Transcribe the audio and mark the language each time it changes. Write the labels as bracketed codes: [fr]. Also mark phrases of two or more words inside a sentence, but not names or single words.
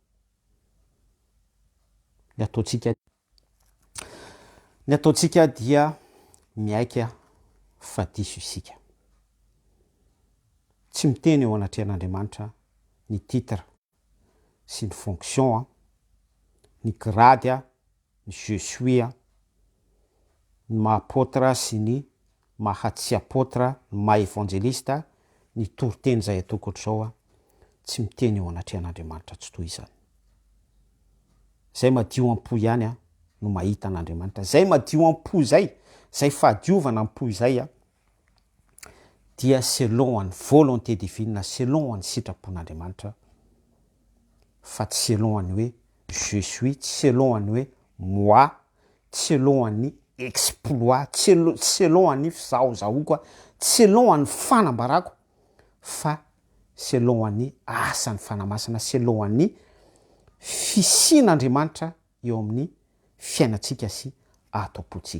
[mg] Ny ataontsika dia miaika fa diso isika. Tsy miteny eo anatrehan'Andriamanitra ny titre sy ny fonction, ny grade, ny [fr] je suis, [mg] ny maha apôtre sy ny maha tsy apôtre, ny maha évangéliste ny toriteny zay ataoko ohatr'izao a tsy miteny eo anatrehan'andriamanitra tsy toy izany. Zay madio am-po ihany a no mahita an'andriamanitra. Zay madio am-po zay fahadiovana am-po izay a dia selon any [fr] volonté divine, [mg] selon any sitrapon'andriamanitra, fa tsy selon any hoe [fr] je suis, [mg] tsy selon any hoe moi, tsy selon any exploit, tsy selon any fizahozahoako, tsy selon any fanambarako, fa selon any asany fanamasina, selon any fisian'andriamanitra eo amin'ny fiainatsika sy ato-potsika.